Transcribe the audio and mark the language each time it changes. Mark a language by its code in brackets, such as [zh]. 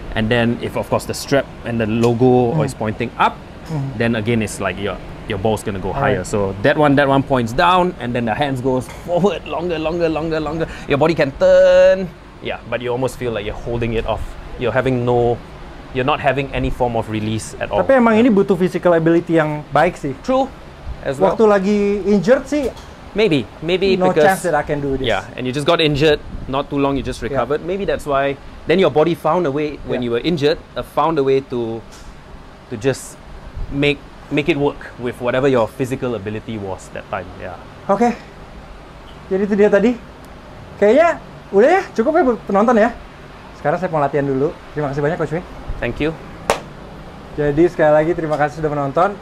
[en] And then if of course the strap and the logo is pointing up, then again it's like your ball's gonna go higher. So that one points down, and then the hands goes forward, longer. Your body can turn, but you almost feel like you're holding it off. You're not having any form of release at all. [id] Tapi emang ini butuh [en] physical ability [id] yang baik sih. [en] True, as well. [id] Waktu lagi injured sih, [en] maybe no because chance that I can do this. Yeah, and you just got injured, not too long, you just recovered. Maybe that's why. Then your body found a way when you were injured, found a way to just make it work with whatever your physical ability was that time. Yeah. [id] Oke. Jadi itu dia tadi. Kayaknya udah ya, cukup ya buat penonton ya. Sekarang saya mau latihan dulu. Terima kasih banyak Coach Wei. [en] Thank you. [id] Jadi sekali lagi terima kasih sudah menonton.